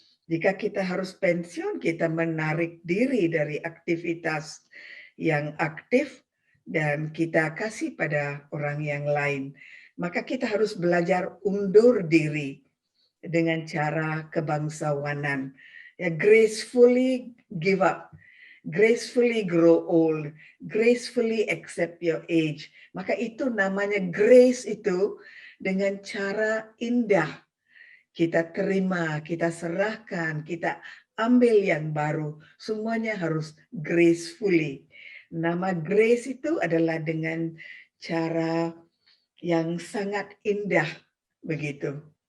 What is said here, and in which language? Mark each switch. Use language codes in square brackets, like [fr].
[id] Jika kita harus pensiun, kita menarik diri dari aktivitas yang aktif dan kita kasih pada orang yang lain. Maka kita harus belajar undur diri dengan cara kebangsawanan. [en] Ya, gracefully give up, gracefully grow old, gracefully accept your age. [id] Maka itu namanya grace itu dengan cara indah. Kita terima, kita serahkan, kita ambil yang baru. Semuanya harus gracefully. Nama grace itu adalah dengan cara yang sangat indah begitu.